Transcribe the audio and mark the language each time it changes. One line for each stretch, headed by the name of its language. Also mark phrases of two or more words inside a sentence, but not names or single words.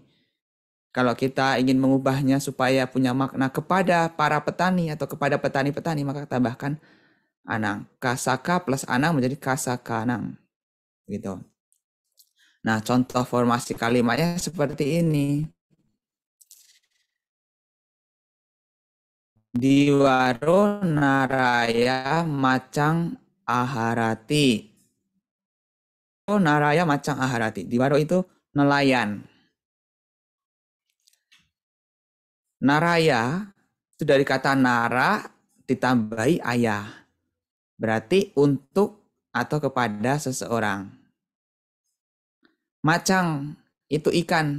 Indonesian: Kalau kita ingin mengubahnya supaya punya makna kepada para petani atau kepada petani-petani, maka tambahkan anang. Kasaka plus anang menjadi
Pali: kasaka anang.
Indonesian: Gitu. Nah, contoh formasi kalimatnya seperti ini.
Pali: Diwaro naraya macang aharati. Naraya macang aharati. Diwaro
Indonesian: itu nelayan. Naraya itu dari kata nara ditambahi ayah. Berarti untuk atau kepada seseorang. Macang itu ikan.